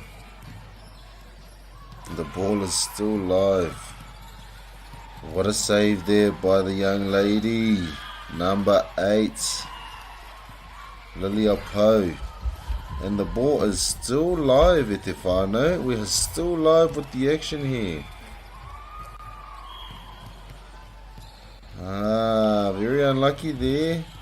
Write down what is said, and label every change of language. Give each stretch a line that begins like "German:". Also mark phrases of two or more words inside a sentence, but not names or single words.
English: The ball is still live. What a save there by the young lady. Number 8. Lilia Poe. And the ball is still live,
Māori: e te whānau.
English: We are still live with the action here. Very unlucky there.